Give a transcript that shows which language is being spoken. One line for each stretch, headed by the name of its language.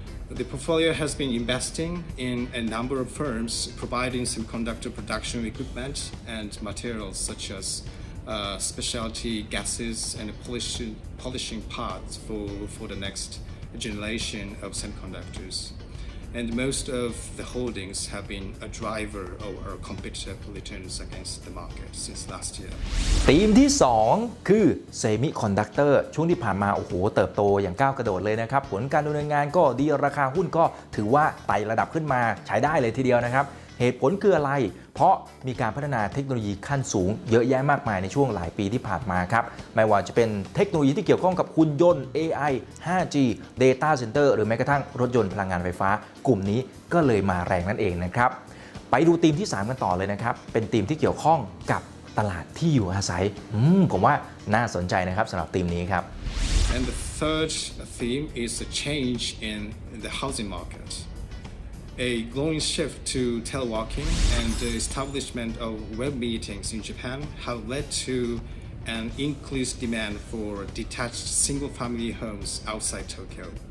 English: The portfolio has been investing in a number of firms providing semiconductor production equipment and materials such as specialty gases and polishing parts for the next generation of semiconductors. And most of the holdings have been a driver of our competitive returns against the market since last year.
Thai: ธีมที่ 2 คือ Semiconductor ช่วงที่ผ่านมาโอ้โหเติบโตอย่างก้าวกระโดดเลยนะครับผลการดำเนินงานก็ดีราคาหุ้นก็ถือว่าไต่ระดับขึ้นมาใช้ได้เลยทีเดียวนะครับเหตุผลคืออะไรเพราะมีการพัฒนาเทคโนโลยีขั้นสูงเยอะแยะมากมายในช่วงหลายปีที่ผ่านมาครับไม่ว่าจะเป็นเทคโนโลยีที่เกี่ยวข้องกับหุ่นยนต์ AI 5G Data Center หรือแม้กระทั่งรถยนต์พลังงานไฟฟ้ากลุ่มนี้ก็เลยมาแรงนั่นเองนะครับไปดูธีมที่ 3 กันต่อเลยนะครับเป็นธีมที่เกี่ยวข้องกับตลาดที่อยู่อาศัยผมว่าน่าสนใจนะครับสำหรับธีมนี้ครับ
English: And the third theme is the change in the housing market. A growing shift to teleworking and the establishment of web meetings in Japan have led to an increased demand for detached single-family homes outside Tokyo.